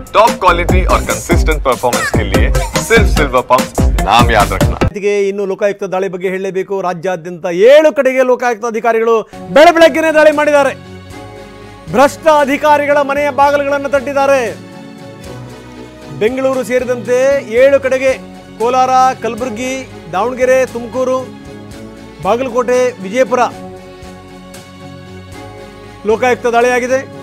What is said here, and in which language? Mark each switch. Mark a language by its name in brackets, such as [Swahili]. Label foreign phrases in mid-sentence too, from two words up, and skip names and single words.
[English] top quality [Hindi] और [English] consistent performance [Hindi] के लिए सिर्फ सिल्वर पंप नाम याद रखना। [Kannada] ಇನ್ನು ಲೋಕಾಯುಕ್ತ ದಾಳಿ ಬಗ್ಗೆ ಹೇಳಲೇಬೇಕು. ರಾಜ್ಯಾದ್ಯಂತ 7 ಕಡೆಗೆ ಲೋಕಾಯುಕ್ತ ಅಧಿಕಾರಿಗಳು ಬೆಳಗ್ಗೆನೇ ದಾಳಿ ಮಾಡಿದ್ದಾರೆ. ಭ್ರಷ್ಟ ಅಧಿಕಾರಿಗಳ ಮನೆಯ ಬಾಗಿಲುಗಳನ್ನು ತಟ್ಟಿದ್ದಾರೆ. ಬೆಂಗಳೂರು ಸೇರಿದಂತೆ 7 ಕಡೆಗೆ ಕೋಲಾರ, ಕಲಬುರಗಿ, ದಾವಣಗೆರೆ, ತುಮಕೂರು, ಬಾಗಲಕೋಟೆ, ವಿಜಯಪುರ ಲೋಕಾಯುಕ್ತ ದಾಳಿಯಾಗಿದೆ.